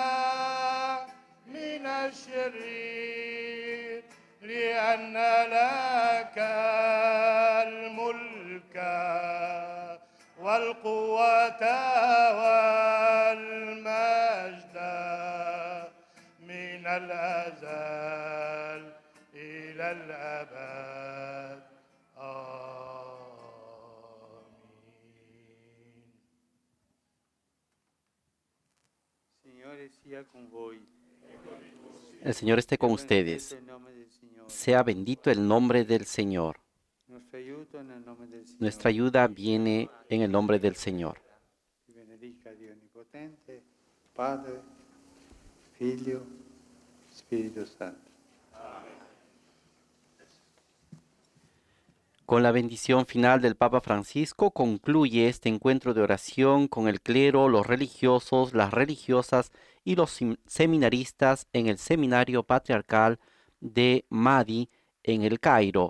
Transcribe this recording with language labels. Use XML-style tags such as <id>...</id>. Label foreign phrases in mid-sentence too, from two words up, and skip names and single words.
<ar>من الشرير لأن لك الملك والقوة والمجد من الأزل إلى الأبد آمين.</ar> <it>Signore sia con voi.</it> <es>El Señor esté con ustedes. Sea bendito el nombre del Señor. Nuestro ayuda</es> <it>aiuto nel nome del Signore.</it> <es>Nuestra ayuda viene en el nombre del Señor.</es> <it>Ti benedica Dio Onnipotente, Padre, Figlio, Spirito Santo.</it> <es>Con la bendición final del Papa Francisco concluye este encuentro de oración con el clero, los religiosos, las religiosas y los seminaristas en el Seminario Patriarcal de Mahdi en El Cairo.</es>